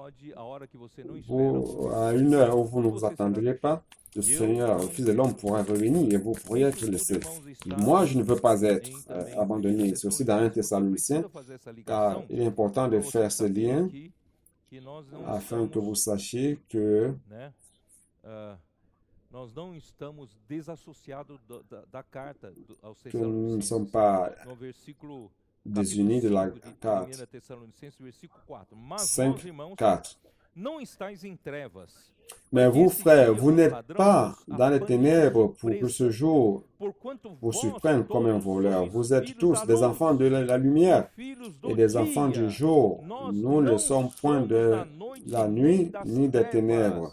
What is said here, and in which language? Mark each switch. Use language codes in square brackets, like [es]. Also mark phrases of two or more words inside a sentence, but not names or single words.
[fr] À une heure où vous ne vous attendriez pas, le Seigneur, le Fils de l'homme pourra revenir et vous pourriez être laissé. Moi, je ne veux pas être abandonné. C'est aussi dans 1 Thessaloniciens, car il est important de faire ce lien afin que vous sachiez que [pt] nós não estamos desassociados da carta aos [fr] nous ne [pt] Tessalonicenses. [fr] sommes pas [pt] No versículo [fr] désunis de la [pt] 5 de 1 [fr] carte. [pt] Tessalonicenses, versículo 4. Mas 5, vós, irmãos, 4. não estáis em trevas. [fr] Mais vous, frères, vous n'êtes pas dans les ténèbres pour que ce jour vous surprenne comme un voleur. Vous êtes tous des enfants de la lumière et des enfants du jour. Nous ne sommes point de la nuit ni des ténèbres.